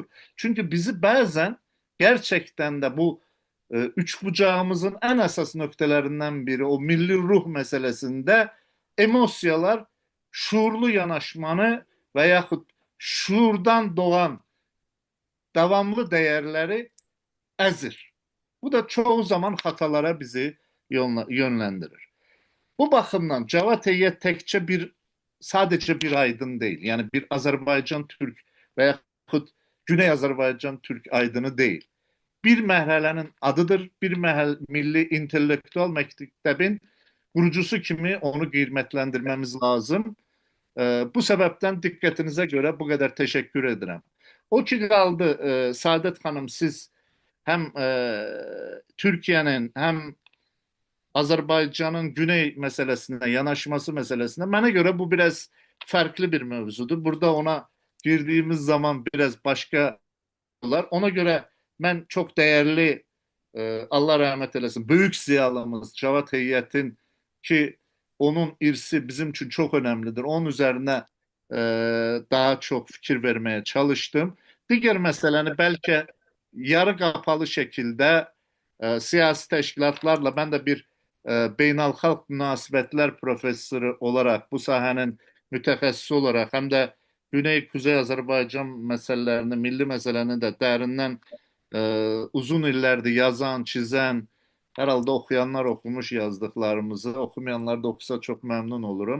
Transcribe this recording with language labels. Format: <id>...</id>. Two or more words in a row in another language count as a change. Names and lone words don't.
<tr>Çünkü bizi bazen gerçekten de bu üç bucağımızın en esas noktalarından biri o milli ruh meselesinde emosyalar şuurlu yanaşmanı veyahut şuurdan doğan davamlı değerleri ezir. Bu da çoğu zaman hatalara bizi yönlendirir. Bu bakımdan Cevat Eyyət tekçe sadece bir aydın değil. Yani bir Azerbaycan Türk veya Güney Azerbaycan Türk aydını değil.</tr> <az>bir mərhələnin adıdır. Bir milli intellektual məktəbin qurucusu kimi onu qiymətləndirməmiz lazım. Bu səbəbdən diqqətinizə görə bu qədər təşəkkür edirəm. O ki qaldı, Saadət xanım, siz həm Türkiyənin, həm Azərbaycanın güney məsələsinə, yanaşması məsələsinə, mənə görə bu biraz fərqli bir mövzudur. Burada ona girdiyimiz zaman biraz başqa olar. Ona görə mən çox dəyərli, Allah rəhmət eləsin, böyük ziyalımız Cavad Heyətin ki onun irsi bizim</az> <tr>için çok önemlidir. Onun üzerine daha çok fikir vermeye çalıştım. Diğer meseleni belki yarı kapalı şekilde siyasi teşkilatlarla ben de bir</tr> <az>beynəlxalq münasibətlər professoru</az> <tr>olarak</tr> <az>bu sahanın mütəxəssisi</az> <tr>olarak hem de Güney-Kuzey Azərbaycan meselelerini, milli meselelerini de derinden uzun illərdir yazan, çizen, herhalde okuyanlar okumuş yazdıklarımızı, okumayanlar da okusa çok memnun olurum.</tr>